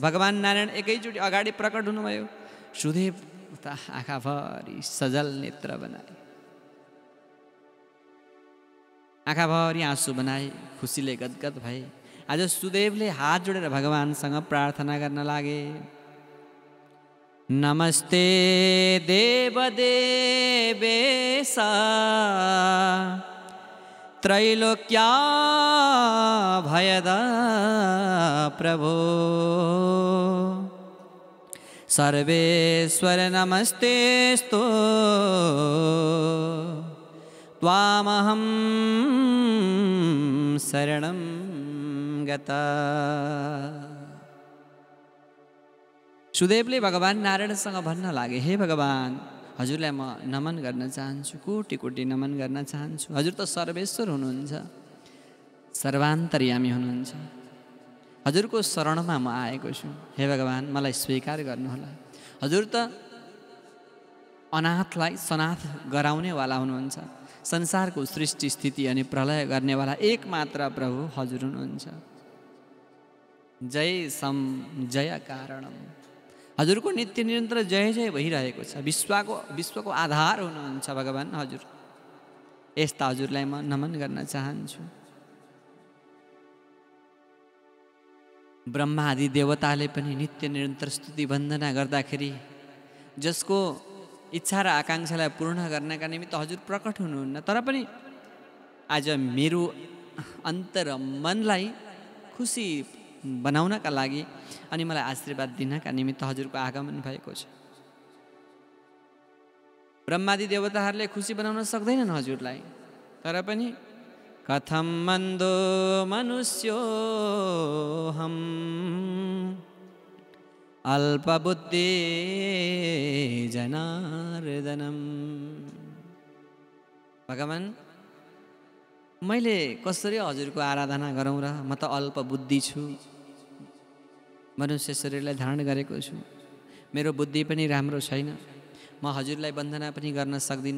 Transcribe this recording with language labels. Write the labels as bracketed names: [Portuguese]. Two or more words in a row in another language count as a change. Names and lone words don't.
[Nepali] भगवान नारायण एकैचोटि अगाडि प्रकट हुनुभयो। सुदेव त आँखाभरि सजल नेत्र बनाए, आँखाभरि आँसु बनाए, खुसीले गदगद भए। आज सुदेवले हात जोडेर भगवानसँग प्रार्थना गर्न लागे। [Sanskrit] नमस्ते देवदेवेश त्रैलोक्या भयद प्रभो सर्वेश्वर नमस्तेस्तु त्वामहं शरणं गता। [Nepali] सुदेवले भगवान नारायणसँग भन्न लागे, हे भगवान, हजुरलाई म नमन गर्न चाहन्छु, कोटि कोटि नमन गर्न चाहन्छु। हजुर त सर्वेश्वर हुनुहुन्छ, सर्वान्तर्यामी हुनुहुन्छ। हजुरको शरणमा म आएको छु। हे भगवान, मलाई स्वीकार गर्नुहोला। हजुर त अनाथलाई सनाथ गराउनेवाला हुनुहुन्छ। संसारको सृष्टि स्थिति अनि प्रलय गर्नेवाला एकमात्र प्रभु हजुर हुनुहुन्छ। [Sanskrit] जय सम जय कारणम। [Nepali] हजुरको नित्य निरन्तर जय जय भइरहेको छ। विश्वको आधार हुनुहुन्छ भगवान हजुर। यस्ता हजुरलाई म नमन गर्न चाहन्छु। ब्रह्मा आदि देवताले पनि नित्य निरन्तर स्तुति वन्दना गर्दाखेरि जसको इच्छा र आकाङ्क्षालाई पूर्ण गर्नका निमित्त हजुर प्रकट हुनुहुन्न। तर पनि आज मेरो अन्तर मनलाई खुसी बनाउनका लागि अनि मलाई आशीर्वाद दिनका निमित्त हजुरको आगमन भएको छ। ब्रह्मादि देवताहरूले खुसी बनाउन सक्दैनन् हजुरलाई। तर पनि [Sanskrit] कथम मन्दो मनुष्योऽहम् अल्पबुद्धि जनार्दनम्। [Nepali] भगवान, मैले कसरी हजुरको आराधना गरौँ र? म त अल्प बुद्धि छु, मनुष्य शरीरलाई धारण गरेको छु। मेरो बुद्धि पनि राम्रो छैन। म हजुरलाई वन्दना पनि गर्न सक्दिनँ।